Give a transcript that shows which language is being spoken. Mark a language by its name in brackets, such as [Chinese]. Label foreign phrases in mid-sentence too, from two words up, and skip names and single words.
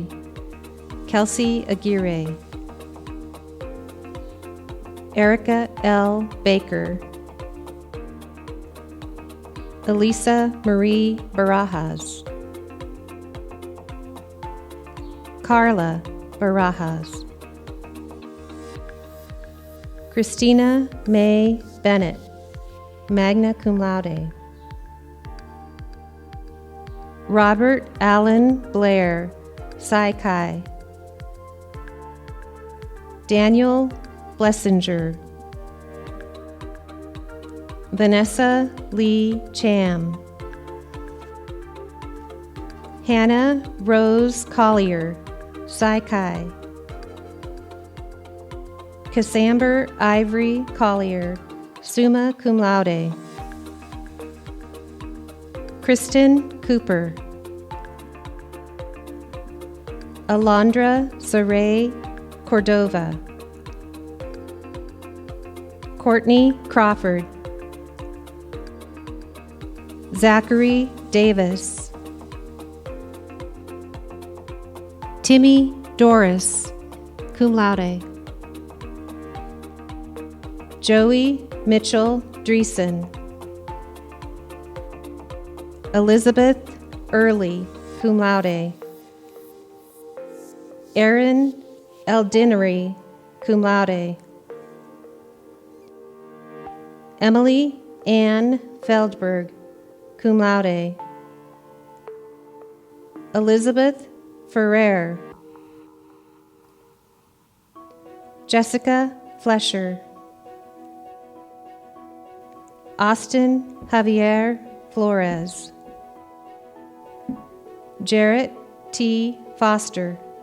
[English] Kelsey Aguirre. Erica L. Baker. Elisa Marie Barajas. Carla Barajas. Christina May Bennett, [Latin] magna cum laude. [English] Robert Allen Blair, Psi Chi. Daniel Blessinger. Vanessa Lee Cham. Hannah Rose Collier, Psi Chi. Cassamber Ivory Collier, [Latin] summa cum laude. [English] Kristen Cooper. Alondra Saray Cordova. Courtney Crawford. Zachary Davis. Timmy Doris, [Latin] cum laude. [English] Joey Mitchell Dreesen. Elizabeth Early, [Latin] cum laude. [English] Erin Eldinery, [Latin] cum laude. [English] Emily Ann Feldberg, [Latin] cum laude. [English] Elizabeth Ferrer. Jessica Flesher. Austin Javier Flores. Jarrett T. Foster.